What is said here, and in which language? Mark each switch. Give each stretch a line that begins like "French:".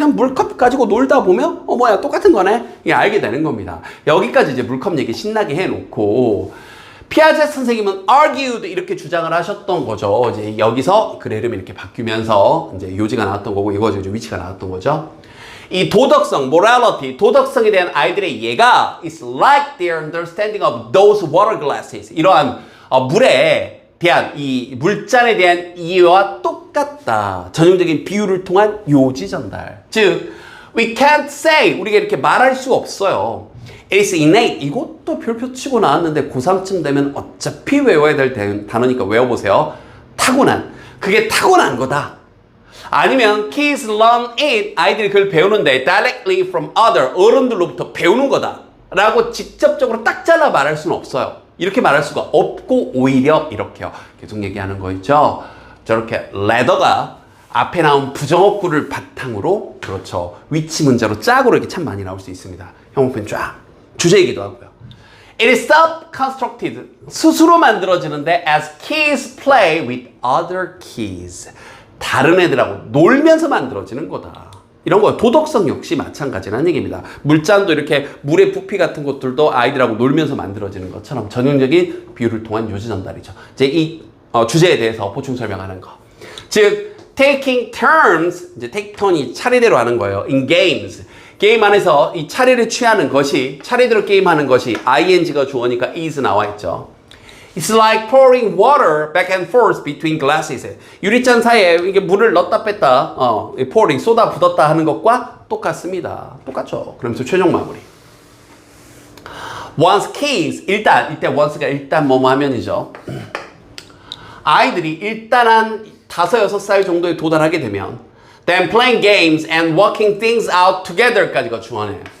Korean: 그냥 물컵 가지고 놀다 보면 뭐야 똑같은 거네. 이게 알게 되는 겁니다. 여기까지 이제 물컵 얘기 신나게 해놓고 피아제 선생님은 argued 이렇게 주장을 하셨던 거죠. 이제 여기서 글의 이름이 이렇게 바뀌면서 이제 요지가 나왔던 거고 이거 이제 위치가 나왔던 거죠. 이 도덕성,
English: morality,
Korean: 도덕성에 대한 아이들의 이해가
English: is like their understanding of those water glasses.
Korean: 이러한 물에 대한 이 물잔에 대한 이해와 똑같다. 전형적인 비유를 통한 요지 전달. 즉,
English: we can't say
Korean: 우리가 이렇게 말할 수 없어요.
English: It's innate.
Korean: 이것도 별표 치고 나왔는데 고3쯤 되면 어차피 외워야 될 단어니까 외워보세요. 타고난. 그게 타고난 거다. 아니면
English: kids learn it.
Korean: 아이들이 그걸 배우는데
English: directly from other.
Korean: 어른들로부터 배우는 거다. 라고 직접적으로 딱 잘라 말할 수는 없어요. 이렇게 말할 수가 없고 오히려 이렇게요. 계속 얘기하는 거 있죠. 저렇게 leather가 앞에 나온 부정어구를 바탕으로 그렇죠. 위치 문자로 짝으로 이렇게 참 많이 나올 수 있습니다. 형용편 쫙. 주제이기도 하고요.
English: It is self-constructed.
Korean: 스스로 만들어지는데
English: as kids play with other kids.
Korean: 다른 애들하고 놀면서 만들어지는 거다. 이런 거 도덕성 역시 마찬가지라는 얘기입니다. 물잔도 이렇게 물의 부피 같은 것들도 아이들하고 놀면서 만들어지는 것처럼 전형적인 비유를 통한 요지 전달이죠. 이제 이 주제에 대해서 보충 설명하는 거. 즉
English: taking turns,
Korean: 이제 take turn이 차례대로 하는 거예요.
English: in games.
Korean: 게임 안에서 이 차례를 취하는 것이 차례대로 게임하는 것이 ing가 주어니까 is 나와 있죠.
English: It's like pouring water back and forth between glasses.
Korean: 유리잔 사이에 이게 물을 넣었다 뺐다, pouring 쏟아 붓었다 하는 것과 똑같습니다. 똑같죠. 그러면서 최종 마무리.
English: Once kids,
Korean: 일단 이때 once가 일단 뭐뭐 하면이죠. 아이들이 일단 한 5, 6살 정도에 도달하게 되면
English: then playing games and working things out together
Korean: 까지가 주어네요.